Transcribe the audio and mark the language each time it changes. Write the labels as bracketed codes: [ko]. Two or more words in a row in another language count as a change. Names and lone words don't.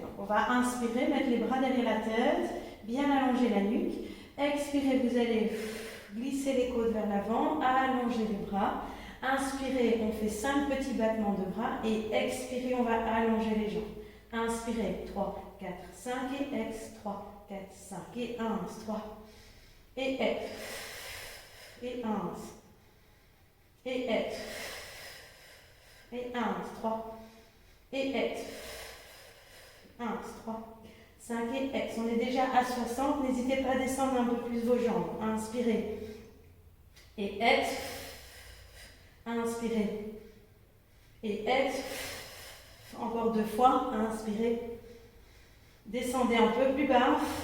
[fr] Donc, on va inspirer, mettre les bras derrière la tête, bien allonger la nuque. Expirez, vous allez glisser les côtes vers l'avant, allonger les bras. Inspirez, on fait 5 petits battements de bras et expirez, on va allonger les jambes. Inspirez, 3, 4, 5 et ex, 3, 4, 5 et 1, 3 et ex, et 1 et ex, et 1, 3 et ex, 1, 3, 5 et ex. On est déjà à 60, n'hésitez pas à descendre un peu plus vos jambes. Inspirez et ex, inspirez et ex. Encore 2 fois, inspirez. Descendez un peu plus bas.